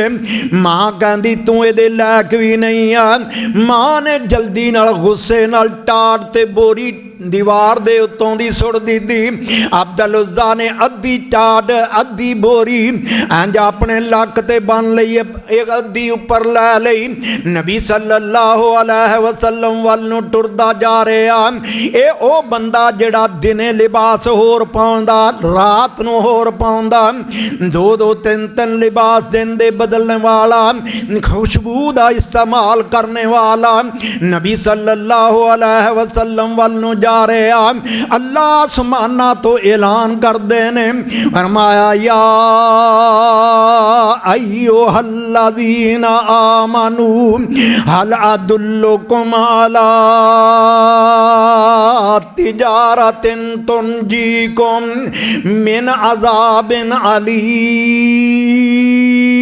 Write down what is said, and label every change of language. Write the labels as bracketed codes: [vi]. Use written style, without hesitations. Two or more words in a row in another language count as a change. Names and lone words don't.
[pa] ماں کہندی توں ایہدے لائق بھی نہیں آ. ماں نے جلدی نال غصے نال ٹاٹ تے بوری دیوار دے اتوں دی سٹ دی. عبد العزیٰ نے ادھی ٹاٹ ادھی بوری انج اپنے لک تے بن لئی، ایک ادھی اپر لے لئی. نبی [ar] صلى الله عليه وسلم [pa] ول نوں ٹردا جا رہا. یہ او بندہ جیہڑا دنے لباس ہور پاؤندا رات نوں ہور پاؤندا، دو تین لباس دن دے بدلنے والا، خوشبو دا استعمال کرنے والا نبی [ar] صلى الله عليه وسلم [pa] ول نوں جا رہا. اللہ اسماناں تو اعلان کردے نے فرمایا [ar] يا أيها الذين آمنوا هل أدلكم على تجارة تنجيكم من عذاب أليم.